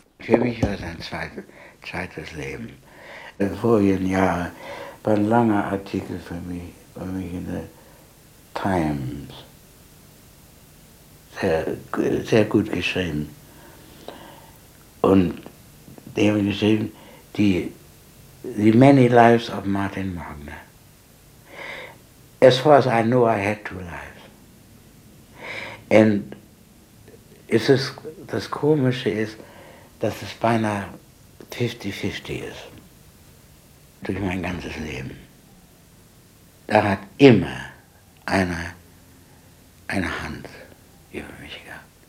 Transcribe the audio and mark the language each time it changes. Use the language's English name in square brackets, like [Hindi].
[German] Für mich war es ein zweites Leben. Im vorigen Jahr war ein langer Artikel für mich in der Times. Sehr, sehr gut geschrieben. Und die haben geschrieben, [English] the many lives of Martin Wagner. As far as I know, I had 2 lives. [German] And es ist, das Komische ist, dass es beinahe 50-50 ist. Durch mein ganzes Leben. Da hat immer einer eine Hand über mich gehabt.